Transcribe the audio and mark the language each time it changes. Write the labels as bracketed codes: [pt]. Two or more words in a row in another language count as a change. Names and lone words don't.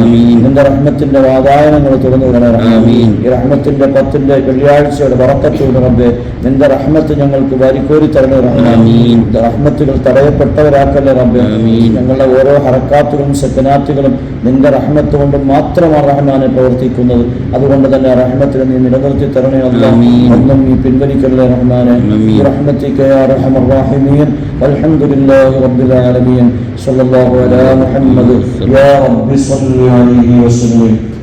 [ml] നിന്റെ റഹ്മത്തിന്റെ വാതായനങ്ങൾ തുറന്നു തരണേ റഹ്മാൻ. ഈ റഹ്മത്തിന്റെ 10ന്റെ വെള്ളിയാഴ്ചയുടെ ബറക്കത്ത് കൊണ്ട് റബ്ബേ നിന്റെ റഹ്മത്ത് ഞങ്ങൾക്ക് വാരിക്കോരി തരണേ റഹ്മാൻ. റഹ്മത്തുകൾ തടയപ്പെട്ടവരാക്കല്ലേ റബ്ബേ. ഞങ്ങളുടെ ഓരോ ഹറക്കാത്തുകളും സക്കനാത്തുകളും നിന്റെ റഹ്മത്ത് കൊണ്ട് മാത്രമാണ് റഹ്മാനെ പ്രവർത്തിക്കുന്നത്. അതുകൊണ്ട് തന്നെ റഹ്മത്തിനെ നീ നിലനിർത്തി തരണേ അല്ലാഹ്. ഒന്നും നീ പിൻവലിക്കല്ലേ റഹ്മാനെ. [ar] برحمتك يا ارحم الراحمين. والحمد لله رب العالمين. صلى الله على محمد. يا رب صل عليه وسلم.